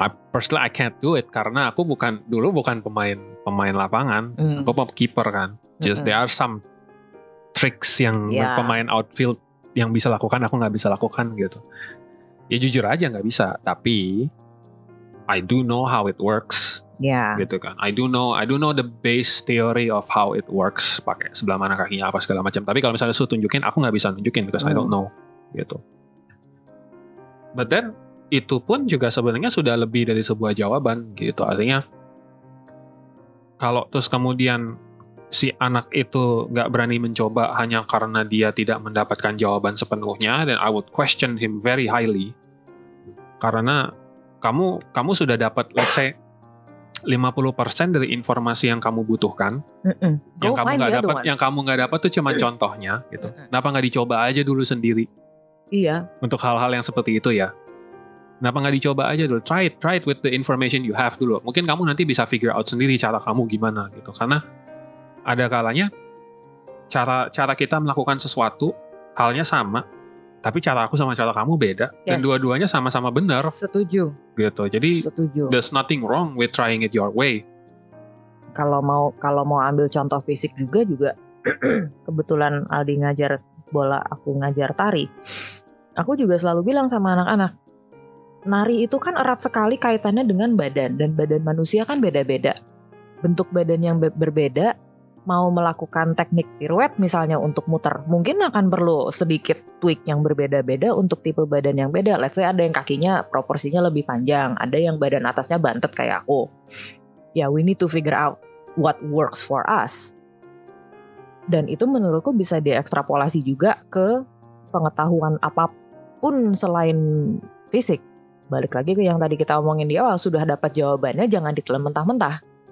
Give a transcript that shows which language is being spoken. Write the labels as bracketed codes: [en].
[en] Personally I can't do it [id] karena aku bukan pemain lapangan, aku keeper kan. [en] Just there are some tricks [id] yang pemain outfield yang bisa lakukan, aku nggak bisa lakukan gitu. Ya jujur aja nggak bisa, tapi [en] I do know how it works. [id] Ya. Gitu kan. [en] I do know the base theory of how it works. [id] Pakai sebelah mana kakinya apa segala macam. Tapi kalau misalnya suruh tunjukin, aku nggak bisa tunjukin [en] because I don't know. [id] Gitu. But then itu pun juga sebenarnya sudah lebih dari sebuah jawaban gitu. Artinya kalau terus kemudian si anak itu nggak berani mencoba hanya karena dia tidak mendapatkan jawaban sepenuhnya, [en] then I would question him very highly. [id] Karena kamu sudah dapat, let's say 50% dari informasi yang kamu butuhkan. Yang kamu nggak dapat tuh cuma contohnya gitu. Kenapa nggak dicoba aja dulu sendiri? Iya. Untuk hal-hal yang seperti itu ya. Kenapa nggak dicoba aja dulu? [en] Try it with the information you have dulu. [id] Mungkin kamu nanti bisa figure out sendiri cara kamu gimana gitu. Karena ada kalanya cara kita melakukan sesuatu halnya sama, tapi cara aku sama cara kamu beda, dan dua-duanya sama-sama benar. Setuju. Gitu. [en] Jadi there's nothing wrong with trying it your way. [id] Kalau mau ambil contoh fisik juga kebetulan Aldi ngajar bola, aku ngajar tari. Aku juga selalu bilang sama anak-anak, nari itu kan erat sekali kaitannya dengan badan, dan badan manusia kan beda-beda. Bentuk badan yang berbeda, mau melakukan teknik piruet misalnya untuk muter, mungkin akan perlu sedikit tweak yang berbeda-beda untuk tipe badan yang beda. Let's say ada yang kakinya proporsinya lebih panjang, ada yang badan atasnya bantet kayak aku. [en] Ya, we need to figure out what works for us. [id] Dan itu menurutku bisa diekstrapolasi juga ke pengetahuan apapun selain fisik. Balik lagi ke yang tadi kita omongin di awal, sudah dapat jawabannya jangan ditelan mentah-mentah.